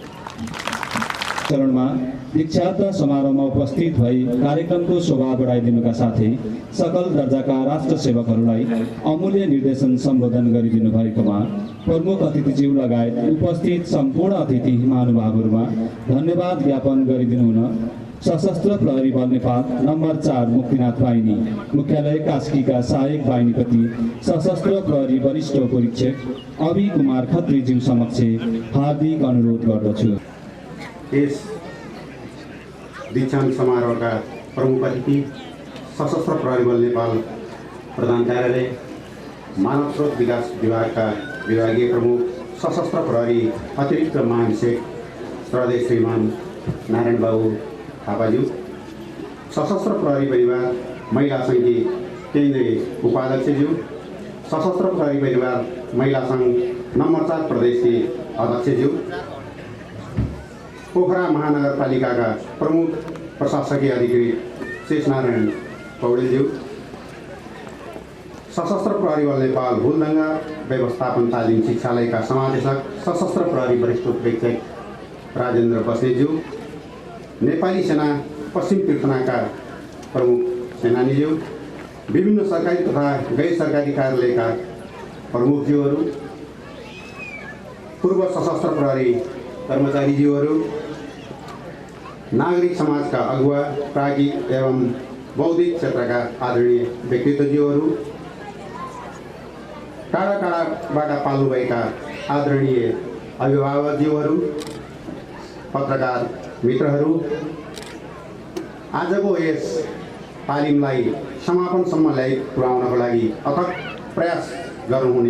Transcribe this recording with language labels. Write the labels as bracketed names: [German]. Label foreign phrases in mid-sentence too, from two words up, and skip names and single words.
[Nepali] चरणमा दीक्षान्त समारोहमा उपस्थित भई कार्यक्रमको शोभा बढाइदिनुका साथै सकल दर्जाका राष्ट्र सेवकहरूलाई अमूल्य निर्देशन सम्बोधन गरिदिनु भएकोमा प्रमुख अतिथिज्यू लगायत उपस्थित सम्पूर्ण अतिथि महानुभावहरूमा धन्यवाद ज्ञापन गरिदिनु हुन सशस्त्र प्रहरी बल नेपाल नम्बर 4 मुक्तिनाथ बाहिनी मुख्यालय कास्कीका सहायक बाहिनीपति सशस्त्र प्रहरी वरिष्ठ परीक्षक अभि कुमार खत्रीज्यू समक्ष हार्दिक अनुरोध गर्दछु। यस दीक्षान्त समारोहका प्रमुख अतिथि सशस्त्र प्रहरी बल नेपाल प्रधान कार्यालय मानव स्रोत विकास विभागका विभागीय प्रमुख सशस्त्र प्रहरी अतिरिक्त महानिरीक्षक श्रद्धेय श्रीमान नारायण बाबु थापाज्यू, सशस्त्र प्रहरी परिवार महिला सङ्घी केन्द्रीय उपाध्यक्षज्यू, सशस्त्र प्रहरी परिवार महिला सङ्घ नम्बर 4 प्रदेशकी अध्यक्षज्यू, पोखरा महानगरपालिकाका प्रमुख प्रशासकीय अधिकारी शेषनारायण पौडेलज्यू, सशस्त्र प्रहरी बल नेपाल भुलदङ्गा व्यवस्थापन तालिम शिक्षालयका समादेशक सशस्त्र प्रहरी वरिष्ठ प्रेक्षक राजेन्द्र बस्नेतज्यू, नेपाली सेना पश्चिम तीर्थनाका प्रमुख सेनानीज्यू, विभिन्न सरकारी तथा गैर सरकारी कार्यालयका प्रमुखज्यूहरू, पूर्व सशस्त्र प्रहरी कर्मचारीज्यूहरू, नागरिक समाजका अगुवा, प्राज्ञिक एवं बौद्धिक क्षेत्रका आदरणीय व्यक्तित्वज्यूहरू, टाढा टाढाबाट पाल्नुभएका आदरणीय अभिभावकज्यूहरू, पत्रकार मित्रहरू, आजको यस तालिमलाई समापनसम्म ल्याइ पुर्याउनको लागि अथक प्रयास गर्नुहुने